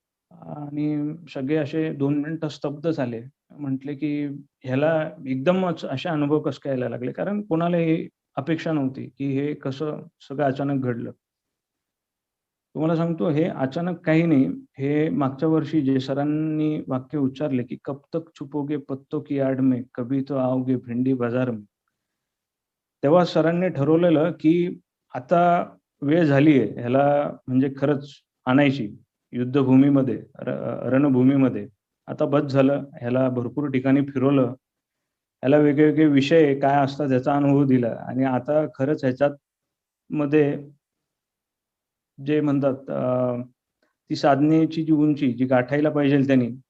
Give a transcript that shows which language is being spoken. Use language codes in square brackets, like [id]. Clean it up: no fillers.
[mr] आणि सगळे असे 2 मिनिटं स्तब्ध झाले. म्हटले की ह्याला एकदमच असे अनुभव कसं काय यायला लागले? कारण कोणाला ही अपेक्षा नव्हती की हे कसं सगळं अचानक घडलं. तुम्हाला सांगतो हे अचानक काही नाही. हे मागच्या वर्षी जे सरांनी वाक्य उच्चारले की [hi] कब तक छुपोगे पत्तों की आड़ में, कभी तो आओगे भिंडी बाजार में. [mr] तेव्हा सरांनी ठरवलेलं की आता वेळ झाली आहे ह्याला म्हणजे खरंच आणायची युद्धभूमीमध्ये, रणभूमीमध्ये. आता बस झालं. ह्याला भरपूर ठिकाणी फिरवलं. ह्याला वेगवेगळे विषय काय असतात याचा अनुभव दिला आणि आता खरंच ह्याच्यामध्ये जे म्हणतात ती साधनेची जी उंची जी गाठायला पाहिजे त्यांनी,